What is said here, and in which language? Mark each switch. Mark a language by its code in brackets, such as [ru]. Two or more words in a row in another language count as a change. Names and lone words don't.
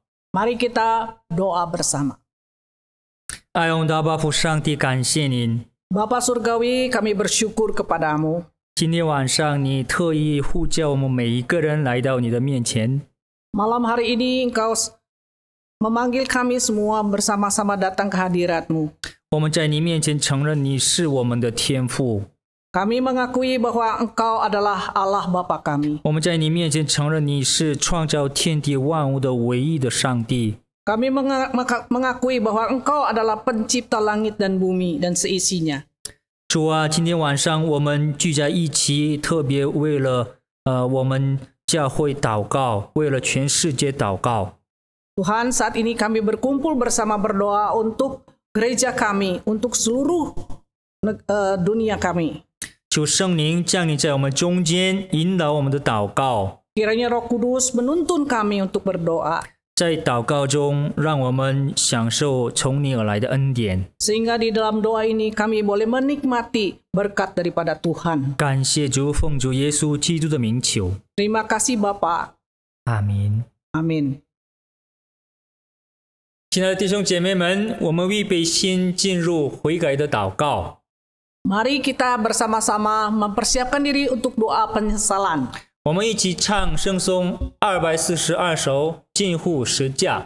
[id] Mari kita doa bersama. [zh] 爱我们的阿爸父上帝，感谢您。 [id] Bapa Surgawi, kami bersyukur kepadamu. [zh] 今天晚上你特意呼叫我们每一个人来到你的面前。 [id] Malam hari ini Engkau memanggil kami semua bersama-sama datang ke hadirat-Mu. [zh] 我们在你面前承认你是我们的天父。 [id] Kami mengakui bahwa Engkau adalah Allah Bapa kami. [zh] 我们在你面前承认你是创造天地万物的唯一的上帝。 [id] Kami mengakui bahwa Engkau adalah pencipta langit dan bumi dan seisinya. [zh] 主啊，今天晚上我们聚在一起，特别为了我们教会祷告，为了全世界祷告。 [id] Tuhan, saat ini kami berkumpul bersama berdoa untuk gereja kami, untuk seluruh dunia kami. [zh] 求圣灵降临在我们中间，引导我们的祷告。 [id] Kiranya Roh Kudus menuntun kami untuk berdoa. [zh] 在祷告中，让我们享受从你而来的恩典。 [id] Sehingga di dalam doa ini kami boleh menikmati berkat daripada Tuhan. [zh] 感谢主，奉主耶稣基督的名求， [id] Terima kasih Bapa. [zh] 阿明。 [id] Amin. [zh] 亲爱的弟兄姐妹们，我们预备先进入悔改的祷告。 [id] Mari kita bersama-sama mempersiapkan diri untuk doa penyesalan. [zh] 我们一起唱圣颂242首《近乎十架》。